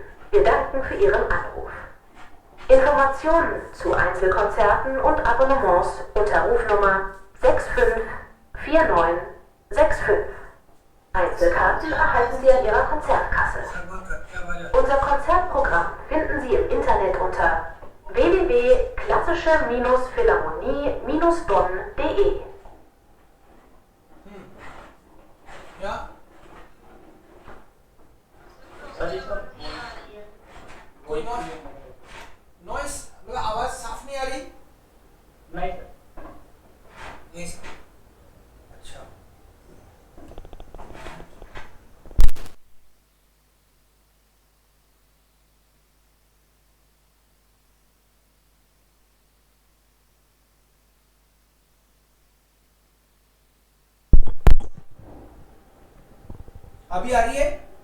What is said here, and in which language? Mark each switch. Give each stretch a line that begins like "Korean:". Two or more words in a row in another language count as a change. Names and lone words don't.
German: Wir danken für Ihren Anruf. Informationen zu Einzelkonzerten und Abonnements unter Rufnummer 654965. Einzelkarten erhalten Sie an Ihrer Konzertkasse. Unser Konzertprogramm finden Sie im Internet unter www.klassische-philharmonie-bonn.de
Hindi: या सर इसका कोई नॉइस मतलब आवाज साफ नहीं आ रही? नहीं सर नहीं सर। अच्छा अभी आ रही है?